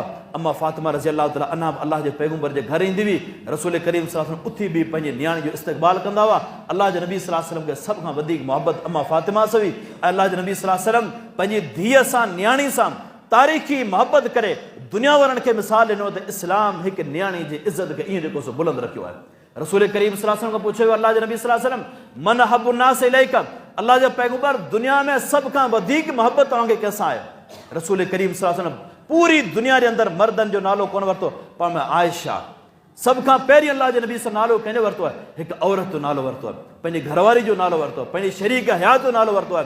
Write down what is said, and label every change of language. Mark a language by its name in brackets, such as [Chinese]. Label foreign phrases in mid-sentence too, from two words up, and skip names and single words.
[Sindhi] अम्मा फातिमा [Arabic] رضي الله تعالى عنها [Sindhi] अलाह जे पैगंबर जे घर ईंदी हुई, रसूल करीम [Arabic] صلى الله عليه وسلم [Sindhi] उथी बि पंहिंजे नियाणी जो इस्तक़बाल कंदा हुआ। अलाह जे नबी [Arabic] صلى الله عليه وسلم [Sindhi] खे सभ खां वधीक मुहबत अम्मा फातिमा सां हुई ऐं अलाह जे नबी [Arabic] صلى الله عليه وسلم [Sindhi] पंहिंजी धीअ सां, नियाणी सां तारीख़ी मुहबत करे दुनिया वारनि खे मिसाल ॾिनो त इस्लाम हिकु नियाणी जी इज़त खे ईअं जेको सो बुलंद रखियो आहे। रसूल करीम [Arabic] صلى الله عليه وسلم [Sindhi] खां पुछियो अलाह जे नबी [Arabic] صلى الله عليه وسلم, من أحب الناس إليك, [Sindhi] अलाह जो पैगंबर दुनिया में सभ खां वधीक मुहबत तव्हांखे कंहिंसां आहे? रसूल करीम [Arabic] صلى الله عليه وسلم [Sindhi] पूरी दुनिया जे अंदरि मर्दनि जो नालो कोन वरितो, पर में आयशा सभ खां पहिरीं अलाह जे नबी सां नालो कंहिंजो वरितो आहे? हिकु औरत जो नालो वरितो आहे, पंहिंजी घरवारी जो नालो वरितो आहे, पंहिंजी शरीक हयात जो नालो वरितो आहे।